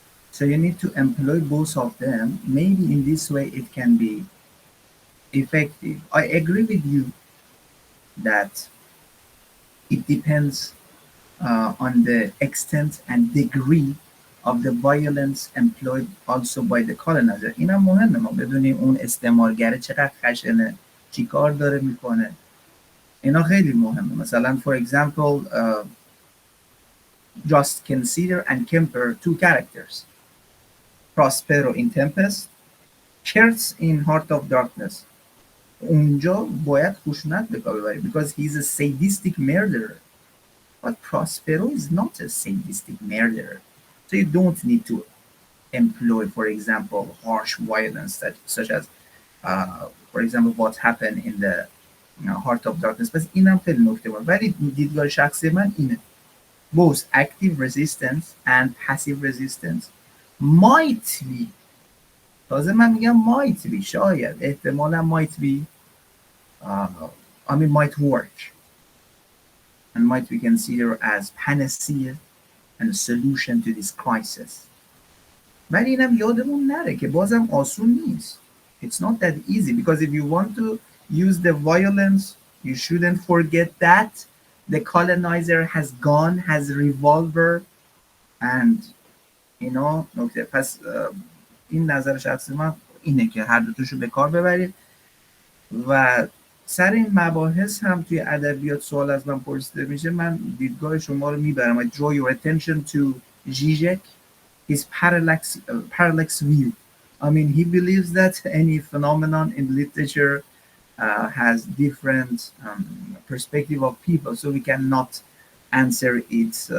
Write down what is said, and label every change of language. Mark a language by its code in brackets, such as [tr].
[en] So you need to employ both of them. Maybe in this way it can be effective. I agree with you that it depends on the extent and degree of the violence employed also by the colonizer. [fa] این هم مهمه ما بدونیم اون استعمارگره چقدر خشنه، چی کار داره میکنه. اینا خیلی مهمه. [en] مثلا for example just consider and compare two characters. Prospero in Tempest, Kurtz in Heart of Darkness. [fa] اونجا باید خشونت به کار ببری [en] because he's a sadistic murderer. But Prospero is not a sadistic murderer. So you don't need to employ, for example, harsh violence such as, for example, what happened in the Heart of Darkness. [fa] پس اینم خیلی نکته بود. ولی دیدگاه شخصی من اینه. [en] Both active resistance and passive resistance might be. [fa] تازه من میگم [en] might be. [fa] شاید. [en] احتمالا might be. Might work. And might be considered as panacea and a solution to this crisis. [fa] ولی اینم یادمون نره که بازم آسون نیست. [en] It's not that easy because if you want to use the violence, you shouldn't forget that the colonizer has gun, has revolver, and نکته. [fa] پس این نظر شخصی من اینه که هر دوتاشو به کار ببرید. و سر این مباحث هم توی ادبیات سوال از من پرسیده میشه، من دیدگاه شما رو میبرم. [en] I draw your attention to Zizek, his parallax view. He believes that any phenomenon in literature has different perspective of people, so we cannot answer it.